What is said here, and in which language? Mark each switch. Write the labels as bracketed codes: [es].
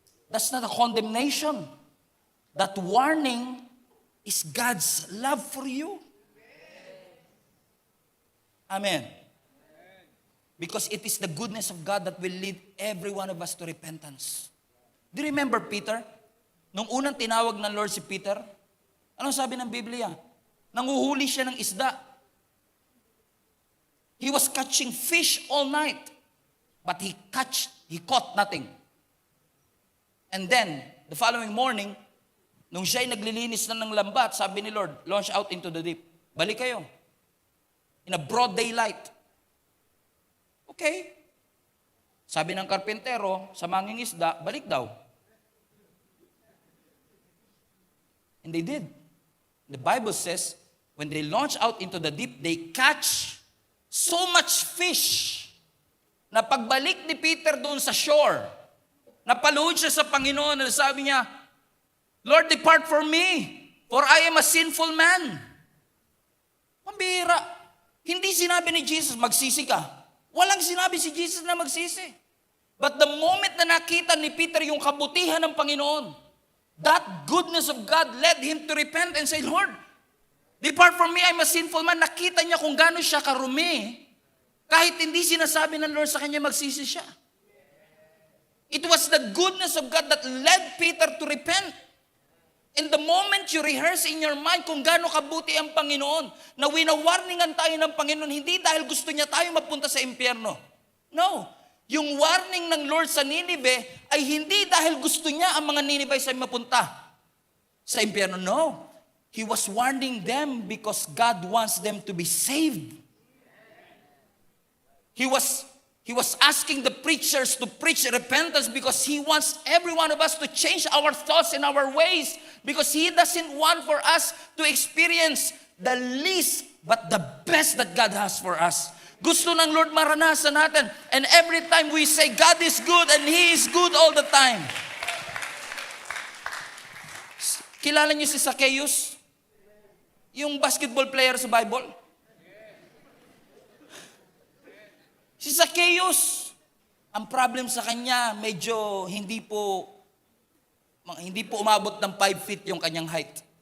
[en] That's not a condemnation. That warning is God's love for you. Amen. Because it is the goodness of God that will lead every one of us to repentance. Do you remember Peter? [tl] Nung unang tinawag ng Lord si Peter, anong sabi ng Biblia? Nanguhuli siya ng isda. [en] He was catching fish all night, but he caught nothing. And then, the following morning, [tl] nung siya'y naglilinis na ng lambat, sabi ni Lord, [en] launch out into the deep. [tl] Balik kayo. [en] In a broad daylight. Okay. [tl] Sabi ng karpentero, sa mangingisda, balik daw. [en] And they did. The Bible says, when they launch out into the deep, they catch so much fish [tl] na pagbalik ni Peter doon sa shore, napaluhod siya sa Panginoon na sabi niya, [en] Lord, depart from me, for I am a sinful man. [tl] Pambira. Hindi sinabi ni Jesus, magsisi ka. Walang sinabi si Jesus na magsisi. [en] But the moment [tl] na nakita ni Peter yung kabutihan ng Panginoon, [en] that goodness of God led him to repent and say, Lord, depart from me, I'm a sinful man. [tl] Nakita niya kung gaano siya karumi. Kahit hindi sinasabi ng Lord sa kanya, magsisi siya. [en] It was the goodness of God that led Peter to repent. And the moment you rehearse in your mind [tl] kung gaano kabuti ang Panginoon, na winawarningan tayo ng Panginoon, hindi dahil gusto niya tayo mapunta sa impyerno. No. Yung warning ng Lord sa Ninive ay hindi dahil gusto niya ang mga Nineveh ay mapunta sa impyerno. [en] No. He was warning them because God wants them to be saved. He was asking the preachers to preach repentance because He wants every one of us to change our thoughts and our ways, because He doesn't want for us to experience the least but the best that God has for us. [tl] Gusto ng Lord maranasan natin, [en] and every time we say God is good and He is good all the time. [tl] Kilala niyo si Zacchaeus? Yung basketball player sa Bible? Si Zacchaeus, ang problem sa kanya, medyo hindi po umabot ng 5 feet yung kanyang height.